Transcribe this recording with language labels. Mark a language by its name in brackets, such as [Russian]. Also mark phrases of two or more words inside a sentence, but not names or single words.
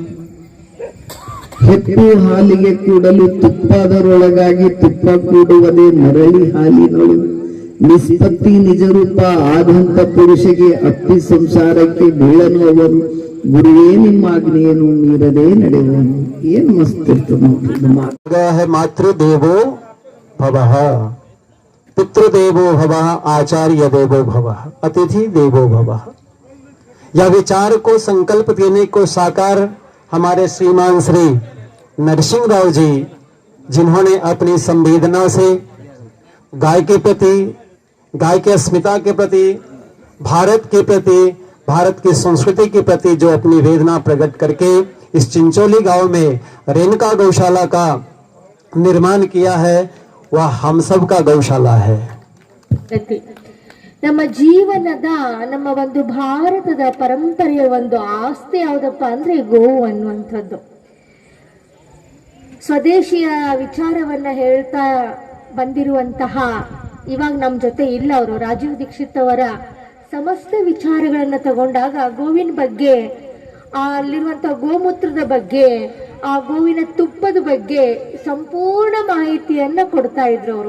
[Kannada] ಹೆಪ್ಪು ಹಾಲಿಗೆ ಕೂಡಲು ತುಪ್ಪದರೊಳಗಾಗಿ ತುಪ್ಪ ಕೂಡುವುದೇ ಮರಳಿ ಹಾಲಿನೊಳು. ನಿಷ್ಪತ್ತಿ ನಿಜರೂಪ ಆದಂತ ಪುರುಷಗೆ ಅಪ್ಪಿ ಸಂಸಾರಕ್ಕೆ ಬೀಳನು ಅವನು. ಗುರುವೇ ನಿಮ್ಮ ಆಜ್ಞೆಯನ್ನು ಮೀರದೆ ನಡೆಯುವನು. ಏನ್ ಮಸ್ತ್ ಇರ್ತದೆ ನೋಡ್ರಿ. [Sanskrit] ಮಾತೃದೇವೋ ಭವಃ, पितृदेवो भवः, आचार्य देवो भवः, अतिथि देवो भवः. [Hindi] यह विचार को संकल्प देने को साकार हमारे श्रीमान श्री नरसिंह राव जी, जिन्होंने अपनी संवेदना से गाय के प्रति, गाय के अस्मिता के प्रति, भारत के प्रति, भारत की संस्कृति के प्रति जो अपनी वेदना प्रकट करके इस चिंचोली गांव में रेणुका गौशाला का निर्माण किया है, वह हम सब का गौशाला है. [Kannada] ನಮ್ಮ ಜೀವನದ, ನಮ್ಮ ಒಂದು ಭಾರತದ ಪರಂಪರೆಯ ಒಂದು ಆಸ್ತಿ ಯಾವುದಪ್ಪ ಅಂದ್ರೆ ಗೋವು ಅನ್ನುವಂಥದ್ದು. ಸ್ವದೇಶಿಯ ವಿಚಾರವನ್ನ ಹೇಳ್ತಾ ಬಂದಿರುವಂತಹ, ಇವಾಗ ನಮ್ಮ ಜೊತೆ ಇಲ್ಲ ಅವರು, ರಾಜೀವ್ ದೀಕ್ಷಿತ್ ಅವರ ಸಮಸ್ತ ವಿಚಾರಗಳನ್ನ ತಗೊಂಡಾಗ ಗೋವಿನ ಬಗ್ಗೆ, ಅಲ್ಲಿರುವಂತಹ ಗೋಮೂತ್ರದ ಬಗ್ಗೆ, ಆ ಗೋವಿನ ತುಪ್ಪದ ಬಗ್ಗೆ ಸಂಪೂರ್ಣ ಮಾಹಿತಿಯನ್ನ ಕೊಡ್ತಾ ಇದ್ರು ಅವರು.